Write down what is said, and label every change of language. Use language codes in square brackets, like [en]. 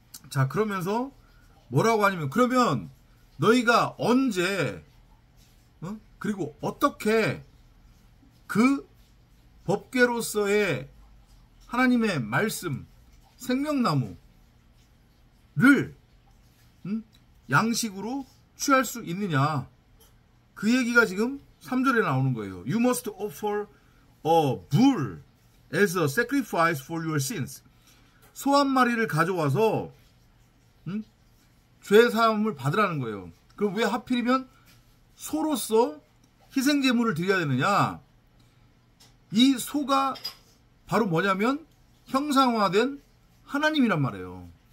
[ko] 자, 그러면서 뭐라고 하냐면, 그러면 너희가 언제 그리고 어떻게 그 법궤로서의 하나님의 말씀 생명나무를 양식으로 취할 수 있느냐, 그 얘기가 지금 3절에 나오는 거예요. [en] You must offer a bull as a sacrifice for your sins. [ko] 소 한 마리를 가져와서 죄 사함을 받으라는 거예요. 그럼 왜 하필이면 소로서 희생제물을 드려야 되느냐? 이 소가 바로 뭐냐면 형상화된 하나님이란 말이에요.